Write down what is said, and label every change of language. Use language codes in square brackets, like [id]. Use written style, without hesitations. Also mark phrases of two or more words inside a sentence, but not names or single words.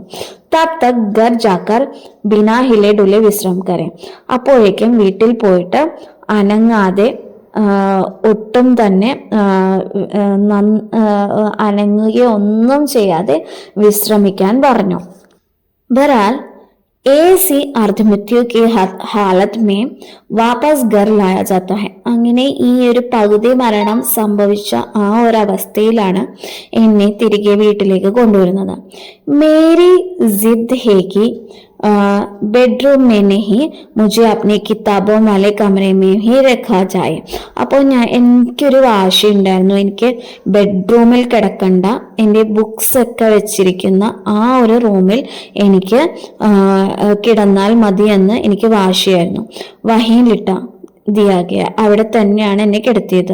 [hi] तब तक घर जाकर बिना हिले डुले विश्राम करें. [ml] അപ്പോഴേക്കും വീട്ടിൽ പോയിട്ട് അനങ്ങാതെ, ഒട്ടും തന്നെ അനങ്ങുകയോ ഒന്നും ചെയ്യാതെ വിശ്രമിക്കാൻ പറഞ്ഞു. [hi] ബഹരാൽ ऐसी अर्धमृत्यु की हालत में वापस घर लाया जाता है. [ml] അങ്ങനെ ഈ ഒരു പകുതി മരണം സംഭവിച്ച ആ ഒരു അവസ്ഥയിലാണ് എന്നെ തിരികെ വീട്ടിലേക്ക് കൊണ്ടുവരുന്നത്. [hi] मेरी ज़िद है कि बेडरूम में नहीं मुझे अपने किताबों वाले कमरे में ही रखा जाए. [ml] അപ്പോൾ എനിക്കൊരു വാശിയുണ്ടായിരുന്നു, എനിക്ക് ബെഡ്റൂമിൽ കിടക്കണ്ട, എൻ്റെ ബുക്സ് ഒക്കെ വെച്ചിരിക്കുന്ന ആ ഒരു റൂമിൽ എനിക്ക് കിടന്നാൽ മതിയെന്ന് എനിക്ക് വാശിയായിരുന്നു. [hi] वहीं लिटा दिया गया, [ml] അവിടെ തന്നെയാണ് എന്നെ കിടത്തിയത്.